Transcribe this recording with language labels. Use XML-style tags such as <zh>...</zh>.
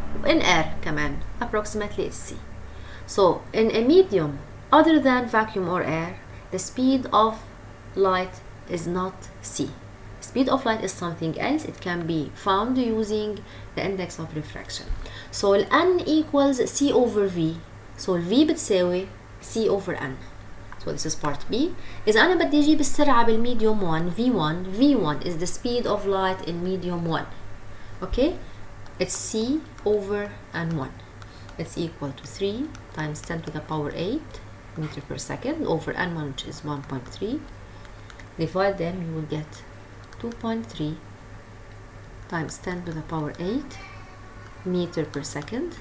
<en>In air</en> <ar>كمان</ar> <en>approximately it's c. So in a medium other than vacuum or air, the speed of light is not c. Speed of light is something else. It can be found using the index of refraction. So N equals C over V. So V</en> <ar>بتساوي</ar> <en>C over N. So this is part B.</en> <ar>إذا أنا بدي أجيب السرعة بالميديوم 1 V1.</ar> <en>V1 is the speed of light in medium 1. Okay? It's C over N1. It's equal to 3 times 10 to the power 8 meter per second over N1, which is 1.3. Divide them, you will get 2.3 times 10 to the power 8 meter per second.</en>